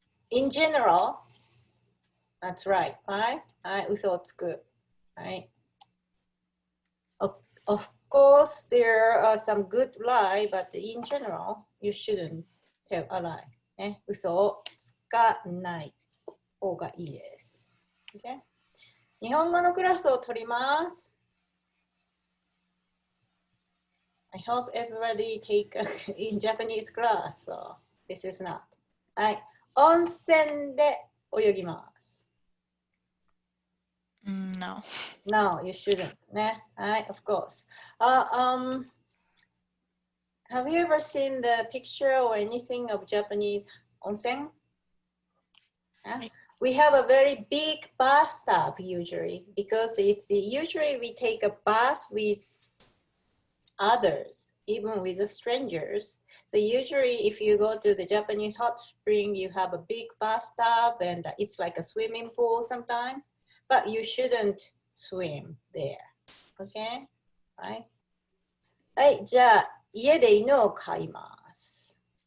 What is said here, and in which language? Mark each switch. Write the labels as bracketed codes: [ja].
[en] In general, that's right. [ja] はい。はい。嘘をつく。はい。 [en] Of course, there are some good lie, but in general, you shouldn't tell a lie. ね。 [ja] 嘘をつかない方がいいです。 [en] Okay? [ja] 日本語のクラスを取ります。 [en] I hope everybody take in Japanese class. So this is not. [ja] はい。温泉で泳ぎます。 [en] No. No, you shouldn't. ね。はい。Of course. Have you ever seen the picture or anything of Japanese onsen? Yeah. We have a very big bathtub usually because it's usually we take a bath with others, even with the strangers. So usually if you go to the Japanese hot spring, you have a big bathtub and it's like a swimming pool sometimes, but you shouldn't swim there. Okay? Right? [ja] はい、じゃあ家で犬を飼います。